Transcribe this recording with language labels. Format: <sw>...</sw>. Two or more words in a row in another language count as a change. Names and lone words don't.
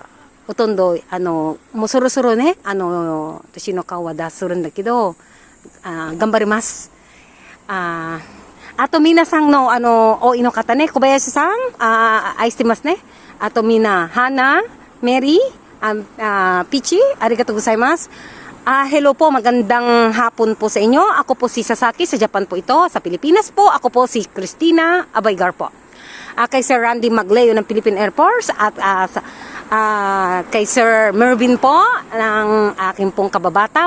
<ja>ほとんど、もうそろそろね、私の顔は出するんだけど、頑張ります。あと皆さんの、おいの方ね、小林さん、愛してますね。あとみんな、Hana, Mary, Pichi, ありがとうございます。</ja> <tl>Hello po, magandang hapon po sa inyo. Ako po si Sasaki, sa Japan po ito, sa Pilipinas po. Ako po si Christina Abaygar po. Kay Sir Randy Magleo ng Philippine Air Force at kay Sir Mervin po ng aking pong kababata.</tl>